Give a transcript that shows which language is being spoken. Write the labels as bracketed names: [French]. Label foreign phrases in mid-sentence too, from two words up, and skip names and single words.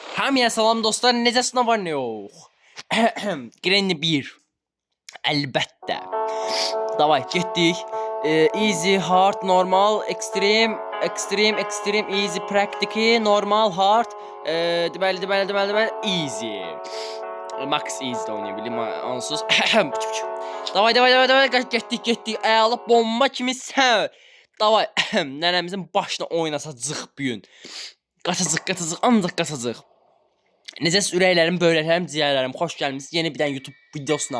[Azerbaijani] Hamıya salam dostlar, necəsiniz, var nə yox? Granny 1. Əlbəttə. Davay, getdik. [English] Easy, hard, normal, extreme, easy, practical, normal, hard, deməli, easy. Max easy [Azerbaijani] də oynaya bilim, onsuz. Davay, getdik. Əla bomba kimi sən. Davay, nənəmizin başına oynasacaq bu gün. Qaçacaq, ancaq qaçacaq. Necəs ürəklərim, böyrəklərim, ciyərlərim, xoş gəlmisiniz yeni bir dənə YouTube videosuna.